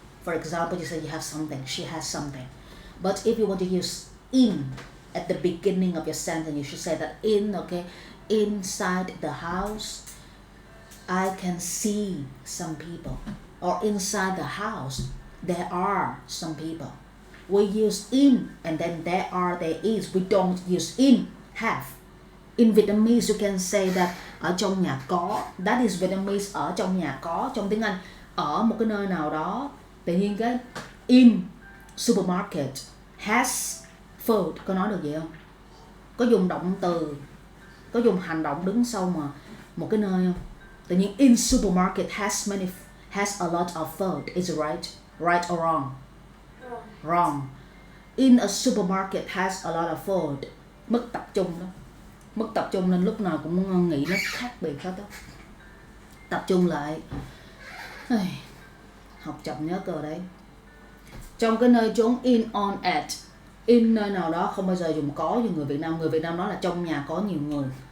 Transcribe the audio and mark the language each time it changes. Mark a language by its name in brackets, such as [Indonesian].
[English] For example, you say you have something. She has something. But if you want to use in at the beginning of your sentence, you should say that inside the house I can see some people. Or inside the house there are some people. We use in and then there is. We don't use in, have. In Vietnamese you can say that [Vietnamese] ở trong nhà có. [English] That is Vietnamese, [Vietnamese] ở trong nhà có. Trong tiếng Anh, ở một cái nơi nào đó. Tự nhiên cái [English] in supermarket has food. [Vietnamese] Có nói được gì không? Có dùng động từ, có dùng hành động đứng sau mà một cái nơi không? Tự nhiên [English] in supermarket has a lot of food. Is it right? Right or wrong? Wrong. In a supermarket has a lot of food. [Vietnamese] Mất tập trung đó. Mất tập trung nên lúc nào cũng muốn nghĩ nó khác biệt hết đó. Tập trung lại. Học chậm nhớ cơ đấy. Trong cái nơi chốn in, on, at. In nơi nào đó không bao giờ dùng có như người Việt Nam. Người Việt Nam nói là trong nhà có nhiều người.